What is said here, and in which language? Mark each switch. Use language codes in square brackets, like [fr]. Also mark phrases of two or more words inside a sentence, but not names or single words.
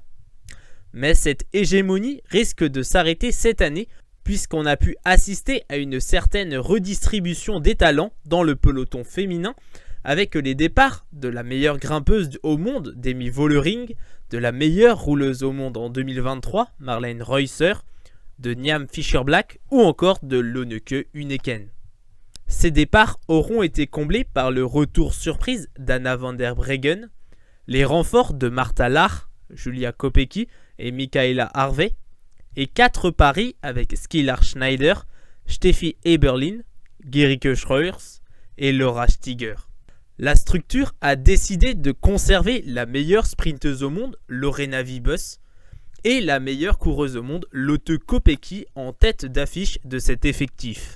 [fr] Mais cette hégémonie risque de s'arrêter cette année puisqu'on a pu assister à une certaine redistribution des talents dans le peloton féminin avec les départs de la meilleure grimpeuse au monde, Demi Vollering, de la meilleure rouleuse au monde en 2023, Marlene Reusser, de Niam Fischer-Black ou encore de Lonneke Uneken. Ces départs auront été comblés par le retour surprise d'Anna van der Breggen, les renforts de Martha Lahr, Julia Kopecky et Michaela Harvey, et 4 paris avec Skylar Schneider, Steffi Eberlin, Gerike Schreers et Laura Stiger. La structure a décidé de conserver la meilleure sprinteuse au monde, Lorena Wiebes, et la meilleure coureuse au monde, Lotte Kopecky, en tête d'affiche de cet effectif.